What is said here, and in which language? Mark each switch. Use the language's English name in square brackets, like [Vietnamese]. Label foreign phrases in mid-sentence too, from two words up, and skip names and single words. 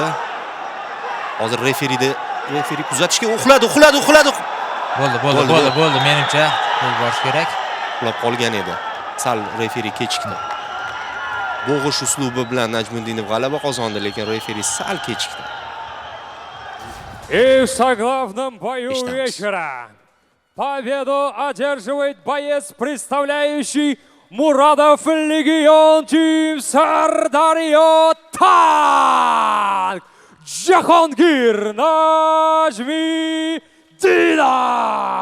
[Uzbek] Hozir referi kuzatishga uxladi. Bo'ldi. Menimcha gol borish kerak. Uxlab qolgan edi. Sal referi kechikdi. Bo'g'ish uslubi bilan Najmuddinov g'alaba qozondi, lekin referi sal kechikdi. [Russian] И в заглавном бою Ишь там. вечера победу одерживает боец, представляющий Muradov Legion Team Sirdaryo Tank Jahongir Najmiddinov.